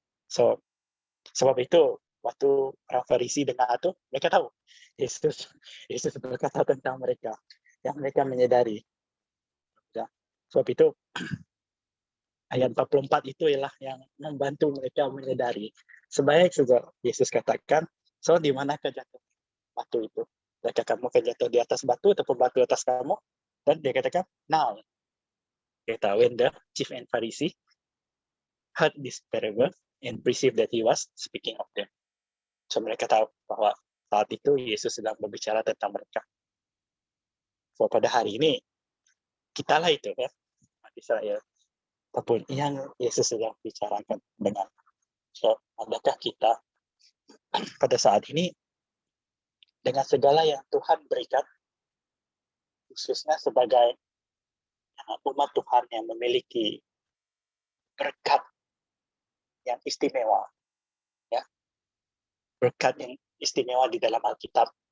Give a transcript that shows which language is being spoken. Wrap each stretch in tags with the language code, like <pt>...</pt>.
<ms>So, sebab itu waktu orang Farisi dengar itu, mereka tahu Yesus berkata tentang mereka, yang mereka menyadari. Ya. Sebab itu ayat 44 itu ialah yang membantu mereka menyadari. Sebaik juga Yesus katakan, so di manakah jatuh batu itu? Apakah kamu akan jatuh di atas batu ataupun batu atas kamu? Dan dia katakan, now.</ms> <en>Dia kata, when the chief and Pharisee heard this parable and perceived that he was speaking of them.</en> <ms>So mereka tahu bahwa saat itu Yesus sedang berbicara tentang mereka. So pada hari ini, kitalah itu ya, umat Israel. Ataupun yang Yesus sedang bicarakan dengan. So, adakah kita pada saat ini dengan segala yang Tuhan berikan, khususnya sebagai umat Tuhan yang memiliki berkat yang istimewa, ya, berkat yang istimewa di dalam Alkitab.</ms>